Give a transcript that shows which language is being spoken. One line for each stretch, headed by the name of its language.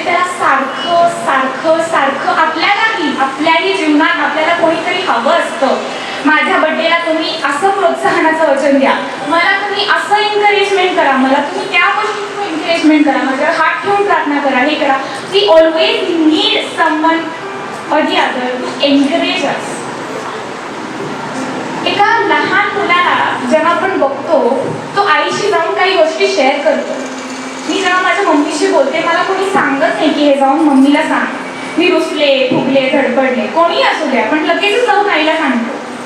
Marathi: त्याला सारखं सारखं सारखं आपल्याही जीवनात आपल्याला कोणीतरी हवं असतं. माझ्या बड्डेला तुम्ही असं प्रोत्साहनाचं वचन द्या, मला तुम्ही असं एन्करेजमेंट करा, मला तुम्ही त्या गोष्टीचं एन्करेजमेंट करा, माझ्यावर हात ठेवून प्रार्थना करा, हे करा.
English: We always need someone or the other to encourage us.
Marathi: एका लहान मुलाला जेव्हा आपण बघतो तो आईशी जाऊन काही गोष्टी शेअर करतो. मी जेव्हा माझ्या मम्मीशी बोलते मला कोणी सांगत नाही की हे जाऊन मम्मीला सांग, मी रुसले, फुगले, धडपडले, कोणी असू द्या, पण लगेच जाऊन आईला सांगतो.